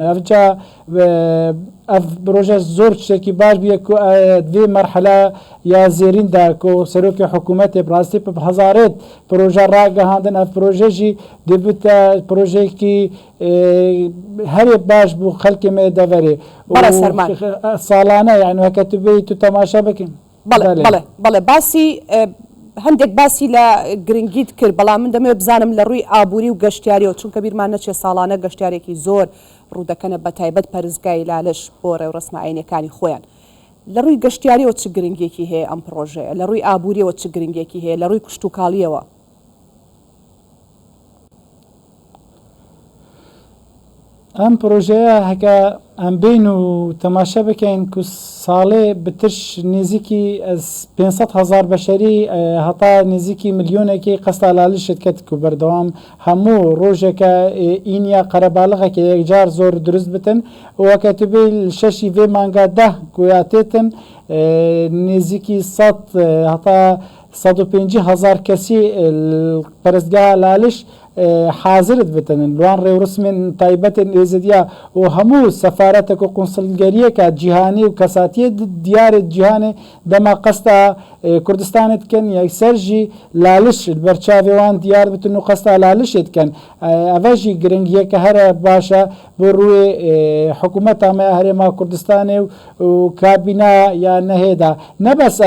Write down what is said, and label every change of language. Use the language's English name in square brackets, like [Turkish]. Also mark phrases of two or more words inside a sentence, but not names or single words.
[Kurdish] Ev ca ev proje zor tiştekî baş bûye ku vê merhela ya zêrîn de ku Serokê Hikûmetê bi rastî bi hezarê proje ragihandin. Ev proje jî dibite projeyekî herê baş bû xelkê me deverê salane yani weke tu bêyî tu temaşa bikin. [Central Kurdish] بەڵێ باسی هەندێک باسی لە گرنگیت کرد بەڵام من دەمەوێت بزانم لە ڕووی ئابووری و گەشتیاریەوە چونکە بیرمان نەچێت ساڵانە گەشتارێکی زۆر ڕوودەکەنە بە تایبەت پەرزگای لالش بۆ ڕێوڕسمە عینەکانی خۆیان. لە ڕووی گەشتیاریەوە چ گرنگێکی هەیە ئەم پرۆژەیە؟ لە ڕووی ئابووریەوە چ گرنگێکی هەیە؟ لە ڕووی کشتتوکاڵیەوە؟ [Kurdish] ئەم پرۆژەیە هەکە ئەم بین و تەماشە بکەین ku salê bi tiş nêzîkî 500,000 beşerî heta nêzîkî milyonekî qesta Lalişê ket ku berdewam hemû rojeke îniya qerebalixekê yekcar zor durist bitin û weke tu bê li şeşî vê manga 10 ku ya têtin nêzîkî 100 heta 150,000 kesî perestgeha Laliş حاضر بتنن لوان رسمên taybetên êzidiya û hemû sefaretek û konsilgeriyeka cîhanî û kesatiyê diyarê cîhanê dema qesta Kurdistanê dikin yekser jî Laliş li ber çavê wan diyar bitin û qesta Lalişê dikin. Ev jî giringiyeke here baş e bi rûyê hikûmeta me Herêma Kurdistanê û kabîna ya nehê da ne bes ev